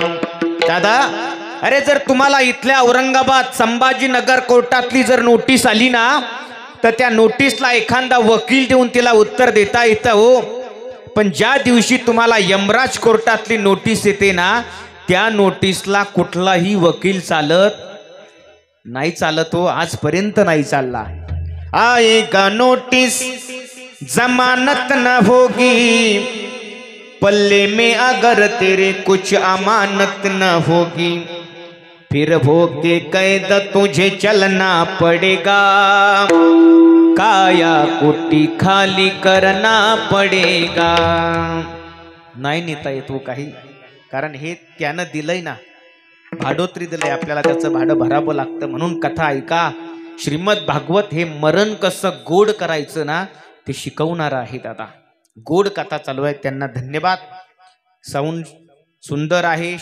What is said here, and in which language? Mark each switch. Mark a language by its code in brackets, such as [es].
[mr] दादा, अरे जर तुम्हाला इथल्या औरंगाबाद संभाजीनगर कोर्टातली जर नोटीस आली ना, तर त्या नोटीसला एखादा वकील देऊन तिला उत्तर देता येतं हो. पण ज्या दिवशी तुम्हाला यमराज कोर्टातली नोटीस येते ना, त्या नोटीसला कुठलाही वकील चालत नाही. चालत हो, आजपर्यंत नाही चालला. [hi] आएगा नोटिस जमानत न होगी, पल्ले में अगर तेरे कुछ अमानत न होगी, फिर होके कैद तुझे चलना पड़ेगा, काया कोटी खाली करना पडेगा. [mr] नाही नेता येतो काही, कारण हे त्यानं दिलंय ना, भाडोत्री दिलंय आपल्याला, त्याचं भाडं भरावं लागतं. म्हणून कथा ऐका. श्रीमद भागवत हे मरण कसं गोड करायचं ना, ते शिकवणार आहे दादा. गोड कथा चालू आहे, त्यांना धन्यवाद. साऊंड सुंदर आहे.